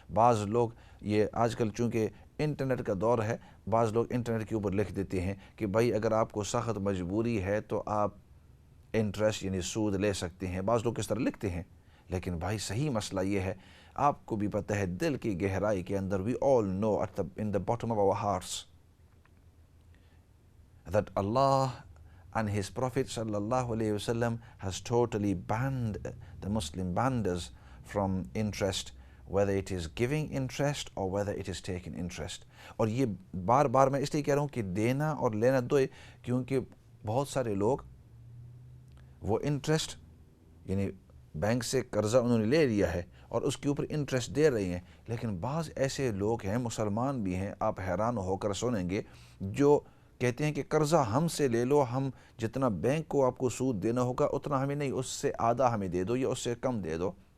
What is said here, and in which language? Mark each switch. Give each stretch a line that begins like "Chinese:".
Urdu: بعض لوگ یہ آج کل چونکہ انٹرنیٹ کا دور ہے، بعض لوگ انٹرنیٹ کے اوپر لکھ دیتے ہیں کہ بھائی اگر آپ کو سخت مجبوری ہے تو آپ انٹرسٹ یعنی سود لے سکتے ہیں. بعض لوگ اس طرح لکھتے ہیں، لیکن بھائی صحیح مسئلہ یہ ہے، آپ کو بھی پتہ ہے دل کی گہرائی کے اندر
English: we all know in the bottom of our hearts that Allah and His Prophet sallallahu alaihi wasallam has totally banned the Muslim banders from interest, whether it is giving interest or whether it is taking interest.
Urdu: اور یہ بار بار میں اس لیے کہہ رہا ہوں کہ دینا اور لینا دو، کیونکہ بہت سارے لوگ وہ انٹرسٹ یعنی بینک سے قرضہ انہوں نے لے لیا ہے اور اس کے اوپر انٹرسٹ دے رہی ہیں، لیکن بعض ایسے لوگ ہیں، مسلمان بھی ہیں، آپ حیران ہو کر سنیں گے، جو کہتے ہیں کہ قرضہ ہم سے لے لو، ہم جتنا بینک کو آپ کو سود دینا ہوگا اتنا ہمیں نہیں، اس سے آدھا ہمیں دے دو یا اس سے کم دے دو،